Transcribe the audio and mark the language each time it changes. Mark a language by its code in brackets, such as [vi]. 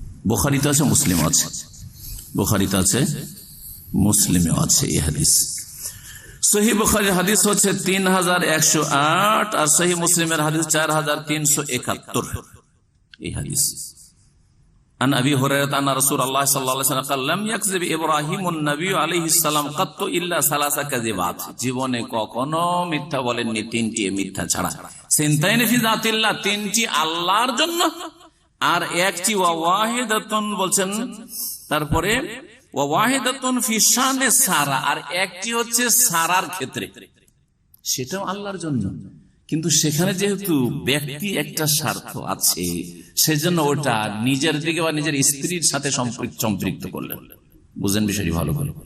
[bn] বুখারীতে আছে, মুসলিমে আছে। বুখারীতে আছে, মুসলিমে আছে এই হাদিস। সহিহ বুখারীর হাদিস হচ্ছে 3108, আর সহিহ মুসলিমের হাদিস 4371 এই হাদিস। [ar] عن أبي هريرة أن رسول الله صلى الله عليه وسلم قال لم يكذب إبراهيم النبي عليه السلام قط إلا 3 كذبات, [bn] জীবনে কখনো মিথ্যা বলেননি তিনটি মিথ্যা ছাড়া। সিনতাইন ফি যাতিল্লাহ, তিনটি আল্লাহর জন্য, আর একটি ওয়াহিদাতুন বলছেন, তারপরে ওয়াহিদাতুন ফি শানে সারা, আর একটি হচ্ছে সারার ক্ষেত্রে, সেটাও আল্লাহর জন্য, কিন্তু সেখানে যেহেতু ব্যক্তি একটা স্বার্থ আছে, সেজন্য ওটা নিজের দিকে বা নিজের স্ত্রীর সাথে সম্পৃক্ত করলেন। বুঝেন বিষয়টি ভালো করে?